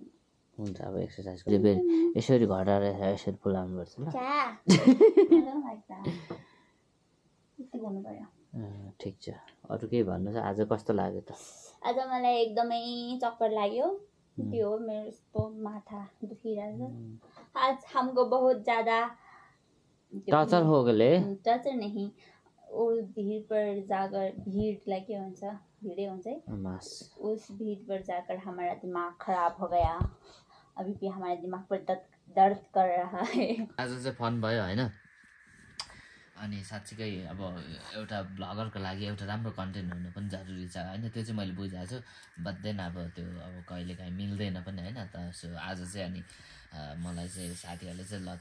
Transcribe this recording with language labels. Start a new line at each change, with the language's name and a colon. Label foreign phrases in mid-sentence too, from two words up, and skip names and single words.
Nepali: हुन्छ अब एक्सर्साइज यसरी घटाएर यसरी फुलाउनुपर्छ ल ठिक छ अरू केही भन्नु छ आज कस्तो लाग्यो त आज मलाई एकदमै चक्कर लाग्यो त्यो हो मेरो यस्तो माथा दुखिरहेछ आज
Hindi: हमको बहुत ज्यादा टर्चर हो गए टर्चर नहीं वो भीड़ पर जाकर भीड़
Nepali: लगे हुन्छ भिड़े हुन्छ
Hindi: है उस भीड़ पर जाकर हमारा दिमाग खराब हो गया अभी भी हमारे दिमाग पर दर्द कर रहा है
Nepali: आज चाहिँ फन भयो हैन अनि साच्चै अब एउटा ब्लगरको लागि एउटा राम्रो कन्टेन्ट हुनु पनि जरुरी छ हैन त्यो चाहिँ मैले बुझाएको छु बद्दैन अब त्यो अब कहिलेकाहीँ मिल्दैन पनि हैन त सो आज चाहिँ अनि मलाई चाहिँ साथीहरूले चाहिँ ल